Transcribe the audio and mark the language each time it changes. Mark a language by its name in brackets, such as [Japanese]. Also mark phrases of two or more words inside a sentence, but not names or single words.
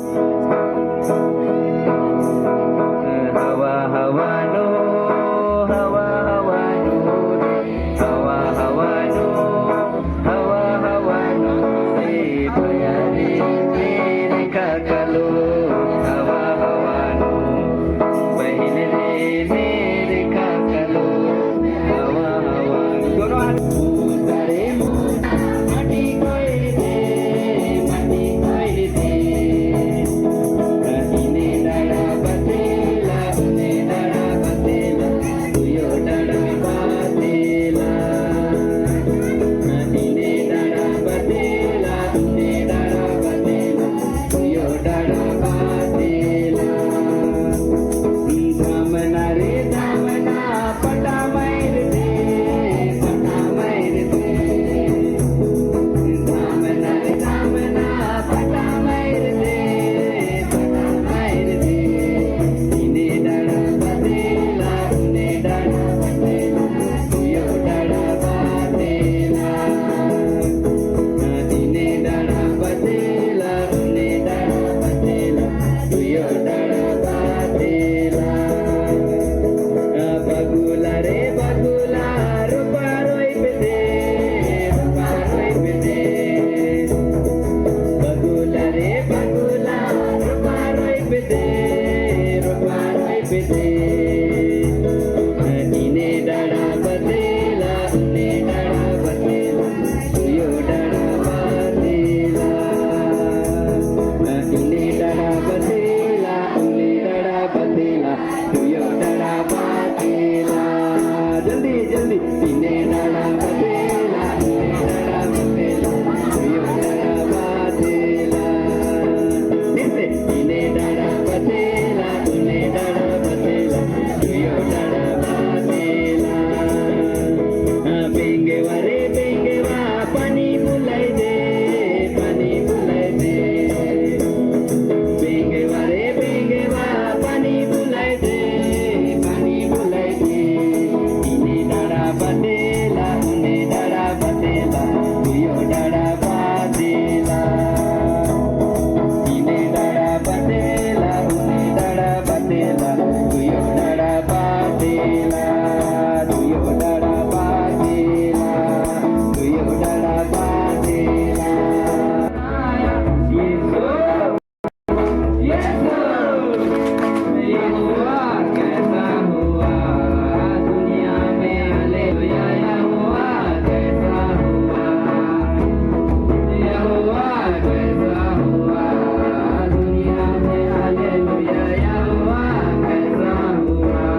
[Sadri] हवा हवानो हवा हवानो हवा हवानो हवा हवानो रे भयारे मेरे काकलो हवा हवानो बहन रे मेरे काकलो हवा हवानो दोनों हाथ उतारे माटी कोई दे कहीने डाड़ा बतेला उने डाड़ा बतेला तुयो डाड़ा बतेला कहीने डाड़ा बतेला उने डाड़ा बतेला तुयो डाड़ा बतेला धामना रे धामना पटा मैर दे धामना रे धामना पटा मैर दे इने डाड़ा बतेला उने डाड़ा बतेला तुयो डाड़ा बतेला इने डाड़ा बतेला उने डाड़ा बतेला तुयो डाड़ा बतेला बगुला रे बगुला रूपा रोइप दे बगुला रे बगुला रूपा रोइप दे इने डाड़ा बतेला उने डाड़ा बतेला तुयो डाड़ा बतेला इने डाड़ा बतेला उने डाड़ा बतेला तुयो डाड़ा बतेला जल्दी जल्दी इने डाड़ा बतेला उने डाड़ा बतेला तुयो डाड़ा बतेला निसे इने डाड़ा बतेला उने डाड़ा बतेला तुयो डाड़ा बतेला बेंगेवा रे बेंगेवा पानी बुलाई दे बेंगेवा रे बेंगेवा पानी बुलाई दे इने डाड़ा बतेला उने डाड़ा बतेला तुयो डाड़ा बतेला इने डाड़ा बतेला उने डाड़ा बतेला तुयो डाड़ा बतेला तुयो डाड़ा बतेला तुयो डाड़ा बतेला [Hindi] यहोवा कैसा हुआ दुनिया में हालेलुया यहोवा कैसा हुआ यहोवा कैसा हुआ दुनिया में हालेलुया यहोवा कैसा हुआ